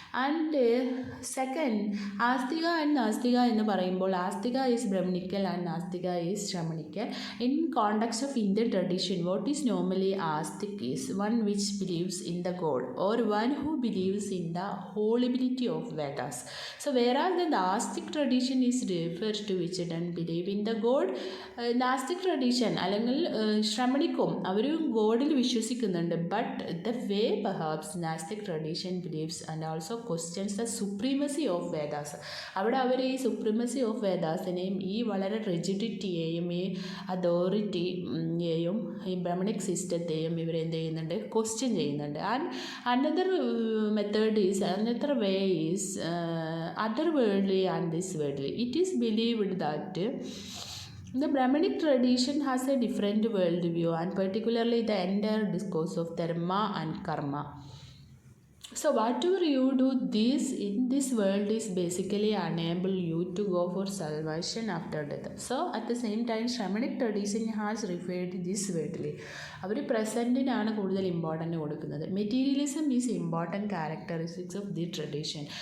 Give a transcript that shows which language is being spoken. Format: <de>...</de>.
<en>And second, astika and nastika എന്ന് പറയുമ്പോൾ astika is Brahmanical and nastika is Shramanical. In context of Indian tradition what is normally astik is one which believes in the god or one who believes in the holability of Vedas. So whereas the Gnostic tradition is refers to which don't believe in the God, Gnostic tradition</en> <ml>അല്ലെങ്കിൽ ശ്രമണിക്കും അവർ ഗോഡിൽ വിശ്വസിക്കുന്നുണ്ട്.</ml> <en>But the way perhaps Gnostic tradition believes and also questions the supremacy of Vedas.</en> <ml>അവിടെ അവർ ഈ</ml> <en>supremacy of Vedas</en> <ml>നെയും ഈ വളരെ റിജിഡിറ്റിയെയും ഈ അതോറിറ്റിയെയും ഈ ബ്രഹ്മണിക് സിസ്റ്റത്തെയും ഇവരെന്ത് ചെയ്യുന്നുണ്ട്, ക്വസ്റ്റ്യൻ ചെയ്യുന്നുണ്ട്.</ml> <en>And another another way is otherworldly and this worldly. It is believed that the Brahmanic tradition has a different worldview and particularly the entire discourse of dharma and karma. So whatever you do this in this world is basically enable you to go for salvation after death. So at the same time Shamanic tradition has referred this worldly.</en> <ml>അവർ പ്രസൻറ്റിനാണ് കൂടുതൽ important കൊടുക്കുന്നത്.</ml> <en>Materialism is important characteristics of the tradition.</en>